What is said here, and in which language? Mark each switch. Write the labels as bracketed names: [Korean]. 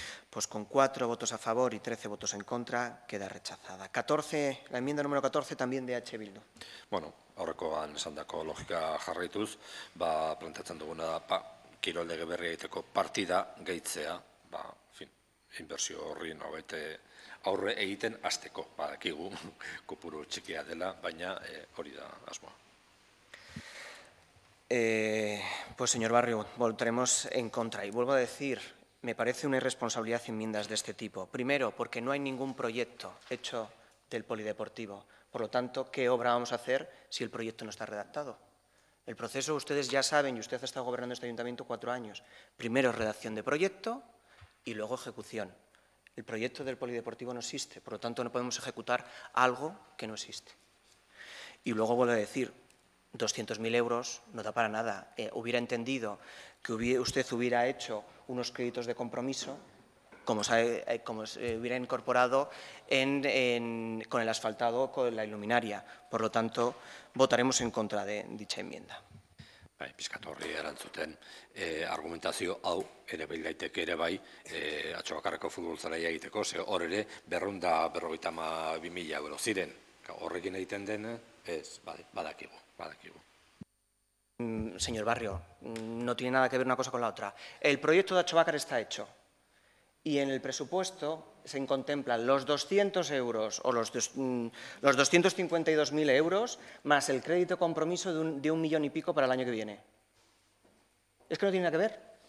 [Spanish] Pues con 4 votos a favor y 13 votos en contra queda rechazada. 14, la enmienda número 14 también de EH Bildu. [Basque] Aurrekoan esandako logika jarraituz, planteatzen duguna da, kirol lege berria egiteko partida gehitzea, inbertsio horri aurre egiten hasteko, badakigu kopuru txikia dela, baina hori da asmoa. [Spanish] Pues, señor Barrio, votaremos en contra. Y vuelvo a decir, me parece una irresponsabilidad enmiendas de este tipo. Primero, porque no hay ningún proyecto hecho del polideportivo. Por lo tanto, ¿qué obra vamos a hacer si el proyecto no está redactado? El proceso, ustedes ya saben, y usted ha estado gobernando este ayuntamiento 4 años. Primero redacción de proyecto y luego ejecución. El proyecto del polideportivo no existe, por lo tanto no podemos ejecutar algo que no existe. Y luego vuelvo a decir, 200.000 euros no da para nada. Hubiera entendido que usted hubiera hecho unos créditos de compromiso, como se hubiera incorporado con el asfaltado, con la iluminaria. Por lo tanto, votaremos en contra de dicha enmienda. [Basque] Pizkat horri erantzuten argumentazio hau ere bai daiteke ere bai Atxobakarreko futbol zelaia egiteko, ze hor ere 252.000 euro ziren. Horrekin egiten den, ez, badakigu. [Spanish] Señor Barrio, no tiene nada que ver una cosa con la otra. El proyecto de Atxobacar está hecho y en el presupuesto se contemplan los 200 euros o los 252.000 euros más el crédito compromiso de 1 millón y pico para el año que viene. ¿Es que no tiene nada que ver?